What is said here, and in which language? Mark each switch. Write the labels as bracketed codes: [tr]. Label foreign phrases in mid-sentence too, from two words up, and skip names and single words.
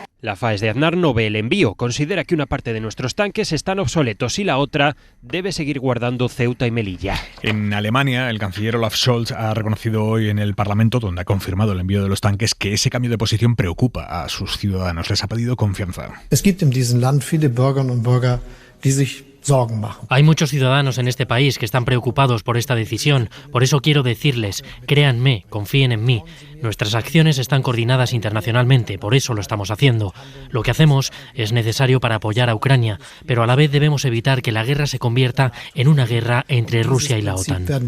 [es] La FAES de Aznar no ve el envío, considera que una parte de nuestros tanques están obsoletos y la otra debe seguir guardando Ceuta y Melilla. En Alemania, el canciller Olaf Scholz ha reconocido hoy en el Parlamento, donde ha confirmado el envío de los tanques, que ese cambio de posición preocupa a sus ciudadanos. Les ha pedido confianza. [de] Es gibt in diesem Land viele Bürgerinnen und Bürger, die sich Sorgen machen. [es] Hay muchos ciudadanos en este país que están preocupados por esta decisión. Por eso quiero decirles, créanme, confíen en mí. Nuestras acciones están coordinadas internacionalmente, por eso lo estamos haciendo. Lo que hacemos es necesario para apoyar a Ucrania, pero a la vez debemos evitar que la guerra se convierta en una guerra entre Rusia y la OTAN.